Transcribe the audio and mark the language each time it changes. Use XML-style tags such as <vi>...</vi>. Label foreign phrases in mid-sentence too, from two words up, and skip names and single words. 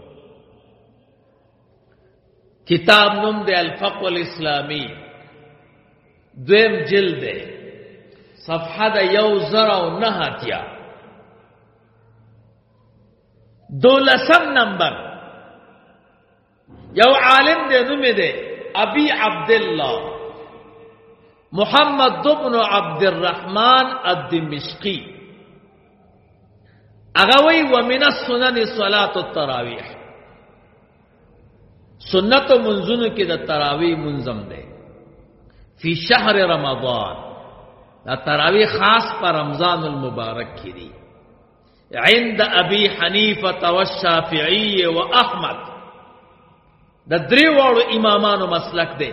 <ps>کتاب نوم دی الفقه الاسلامی، دویم جلد دی، صفحه د 1009. دولسم نمبر یو عالم دی نوم دی ابي عبد الله محمد بن عبد الرحمن الدمشقي، هغه وی</ps> <ar>ومن السنن صلاه التراویح،</ar> <ps>سنت و منزونو کې د تراویح منظم دی</ps> <ar>فی شهر رمضان،</ar> <ps>دا تراویح خاص پر رمضان المبارک کې دی.</ps> <ar>عند ابي حنیفه والشافعی واحمد،</ar> <ps>د درې واړو امامانو مسلک دی.</ps>